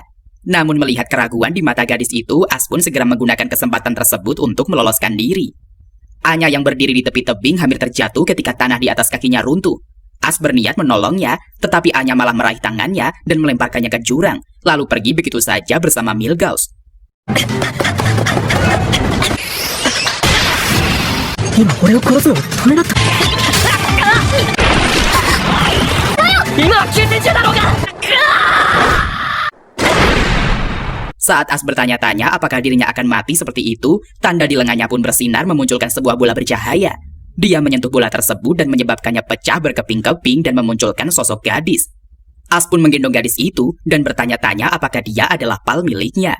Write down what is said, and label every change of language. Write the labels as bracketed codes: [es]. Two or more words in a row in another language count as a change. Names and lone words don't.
[id] Namun melihat keraguan di mata gadis itu, As pun segera menggunakan kesempatan tersebut untuk meloloskan diri. Anya yang berdiri di tepi tebing hampir terjatuh ketika tanah di atas kakinya runtuh. As berniat menolongnya, tetapi Anya malah meraih tangannya dan melemparkannya ke jurang, lalu pergi begitu saja bersama Milgauss. [ja] 今俺を殺すのを止めなった今は休戦中だろうが [id] Saat As bertanya-tanya apakah dirinya akan mati seperti itu, tanda di lengannya pun bersinar memunculkan sebuah bola bercahaya. Dia menyentuh bola tersebut dan menyebabkannya pecah berkeping-keping dan memunculkan sosok gadis. As pun menggendong gadis itu dan bertanya-tanya apakah dia adalah pal miliknya.